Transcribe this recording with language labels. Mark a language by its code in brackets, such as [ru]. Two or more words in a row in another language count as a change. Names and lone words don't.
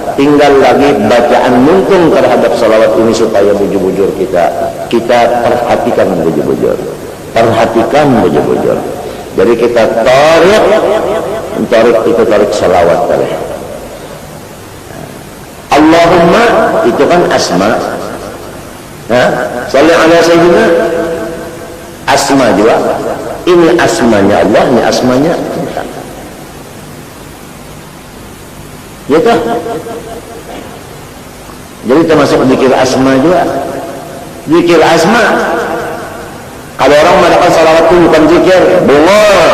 [bjn] Tinggal lagi bacaan muntung terhadap salawat ini supaya bujur-bujur kita perhatikan bujur-bujur. Perhatikan bujur-bujur. Jadi kita tarik salawat tadi. Allahumma itu kan asma. [ar] Salli ala sayyidina, asma juga. [bjn] Ini asmanya Allah, ini asmanya Tuhan. Ya toh? Jadi termasuk zikir asma juga. Zikir asma. Kalau orang mengatakan salawat itu bukan zikir, bohong.